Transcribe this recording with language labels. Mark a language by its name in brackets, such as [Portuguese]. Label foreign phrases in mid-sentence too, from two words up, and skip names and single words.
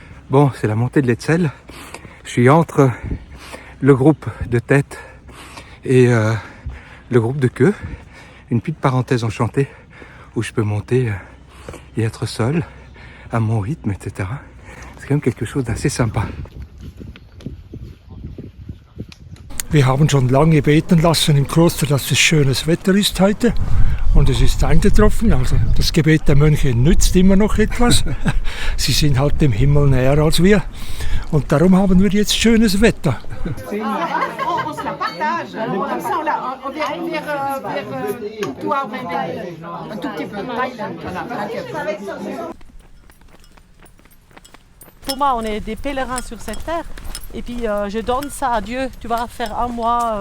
[French] Bon, c'est la montée de l'Etzel. Je suis entre le groupe de tête et le groupe de queue. Une petite parenthèse enchantée où je peux monter et être seul à mon rythme, etc. C'est quand même quelque chose d'assez sympa. [German] Wir haben schon lange beten lassen im Kloster, dass es schönes Wetter ist heute. Und es ist eingetroffen. Also das Gebet der Mönche nützt immer noch etwas. Sie sind halt dem Himmel näher als wir. Und darum haben wir jetzt schönes Wetter. [French] On se la partage. Comme ça, on vient vers toi, un tout petit peu. Pour moi, on est des pèlerins sur cette terre. Et puis je donne ça à Dieu, tu vas faire un mois.